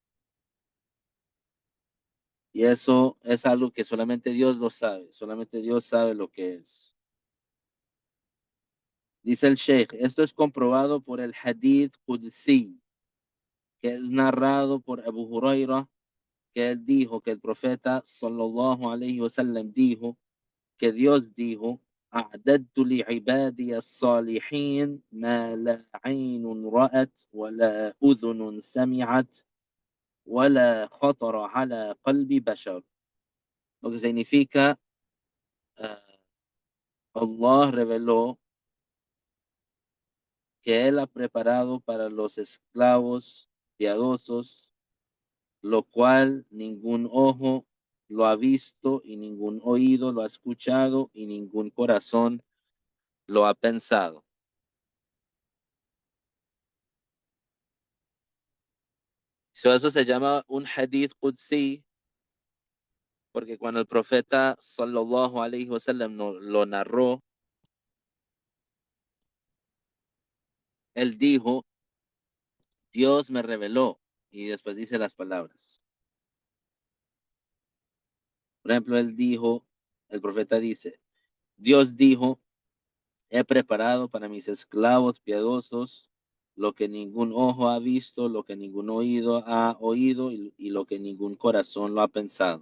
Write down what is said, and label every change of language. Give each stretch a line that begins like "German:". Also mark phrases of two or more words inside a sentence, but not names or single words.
Spanish: Y eso es algo que solamente Dios lo sabe, solamente Dios sabe lo que es. Dice el Sheikh, esto es comprobado por el
Arabic: حديث قدسي,
Spanish: que es narrado por Abu Huraira, que él dijo que el profeta
Arabic: صلى الله عليه وسلم
Spanish: dijo que Dios dijo:
Arabic: أعددت لعبادي الصالحين ما لا عين رأت ولا أذن سمعت ولا خطر على قلب بشر.
Spanish: Lo que significa, Allah reveló que Él ha preparado para los esclavos piadosos, lo cual ningún ojo lo ha visto y ningún oído lo ha escuchado y ningún corazón lo ha pensado. So, eso se llama un
Arabic: حديث قدسي,
Spanish: porque cuando el profeta
Arabic: صلى الله عليه وسلم
Spanish: lo narró, él dijo: Dios me reveló, y después dice las palabras. Por ejemplo, el profeta dice: Dios dijo: he preparado para mis esclavos piadosos lo que ningún ojo ha visto, lo que ningún oído ha oído y lo que ningún corazón lo ha pensado.